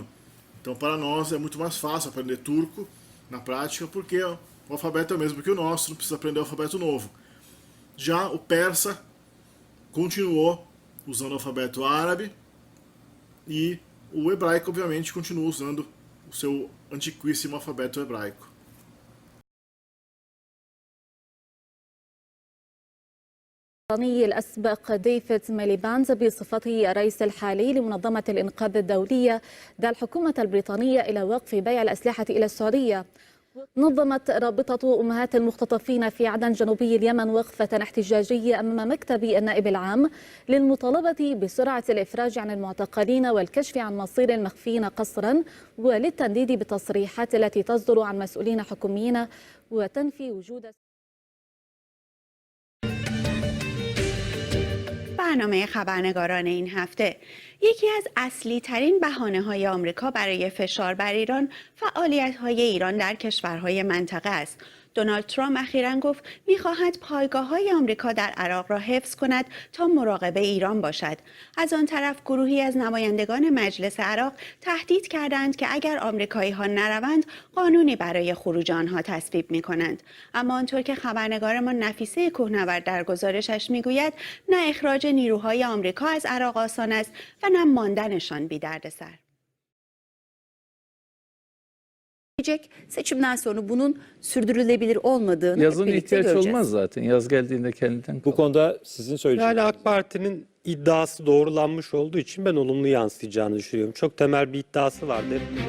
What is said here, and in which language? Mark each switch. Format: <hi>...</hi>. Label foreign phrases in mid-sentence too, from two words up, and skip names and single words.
<pt>Então para nós é muito mais fácil aprender turco na prática, porque o alfabeto é o mesmo que o nosso, não precisa aprender o alfabeto novo. Já o persa continuou usando o alfabeto árabe e o hebraico obviamente continua usando o seu antiquíssimo alfabeto hebraico.</pt> <ar>البريطاني الأسبق ديفيد ميليباند بصفته الرئيس الحالي لمنظمة الإنقاذ الدولية دعا الحكومة البريطانية إلى وقف بيع الأسلحة إلى السعودية. نظمت رابطة أمهات المختطفين في عدن جنوبي اليمن وقفة احتجاجية أمام مكتب النائب العام للمطالبة بسرعة الإفراج عن المعتقلين والكشف عن مصير المخفيين قسرا، وللتنديد بالتصريحات التي تصدر عن مسؤولين حكوميين وتنفي وجود.</ar> <fa>برنامه خبرنگاران این هفته: یکی از اصلی ترین بهانه های آمریکا برای فشار بر ایران فعالیت های ایران در کشورهای منطقه است. دونالد ترامپ اخیراً گفت می‌خواهد پایگاه‌های آمریکا در عراق را حفظ کند تا مراقب ایران باشد. از آن طرف گروهی از نمایندگان مجلس عراق تهدید کردند که اگر آمریکایی‌ها نروند قانونی برای خروج آنها تصویب می‌کنند. اما آنطور که خبرنگارمان نفیسه کوهنورد در گزارشش می‌گوید نه اخراج نیروهای آمریکا از عراق آسان است و نه ماندنشان بی‌دردسر.</fa> <tr>Seçimden sonra bunun sürdürülebilir olmadığını Yazın hep birlikte ihtiyaç göreceğiz. olmaz zaten. Yaz geldiğinde kendinden Bu konuda sizin söyleyeceğiniz. Yani AK Parti'nin iddiası doğrulanmış olduğu için ben olumlu yansıyacağını düşünüyorum. Çok temel bir iddiası vardı.</tr>